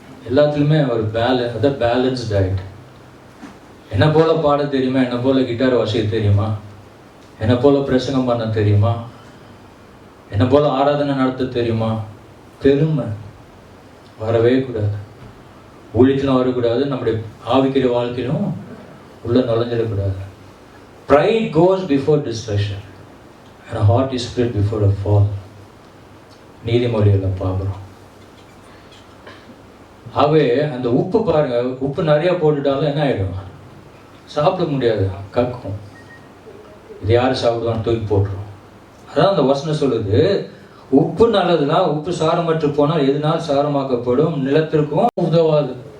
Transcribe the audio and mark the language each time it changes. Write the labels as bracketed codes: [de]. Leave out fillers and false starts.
[ta] எல்லாத்துலேயுமே ஒரு அதான் பேலன்ஸ் டயட். என்ன போல பாட தெரியுமா? என்ன போல கிட்டார் வாசிக்க தெரியுமா? என்ன போல பிரசங்கம் பண்ண தெரியுமா? என்ன போல ஆராதனை நடத்த தெரியுமா? பெருமை வரவே கூடாது. ஊழியத்திலும் வரக்கூடாது, நம்முடைய ஆவிக்கிற வாழ்க்கையிலும் உள்ள நுழைஞ்சிடக்கூடாது. [en] Pride goes before destruction and a heart is split before a fall. [ta] நீதிமொழியில் பார்க்குறோம். ஆகவே அந்த உப்பு பாருங்க, உப்பு நிறைய போட்டுட்டாலும் என்ன ஆகிடும்? சாப்பிட முடியாது, கக்கும். இது யார் சாப்பிடுவான்னு தூக்கி போட்டுரும். அதான் அந்த வசனம் சொல்லுது, உப்பு நல்லதுதான், உப்பு சாரமற்று போனால் எதுனால் சாரமாக்கப்படும், நிலத்திற்கும் உதவாது.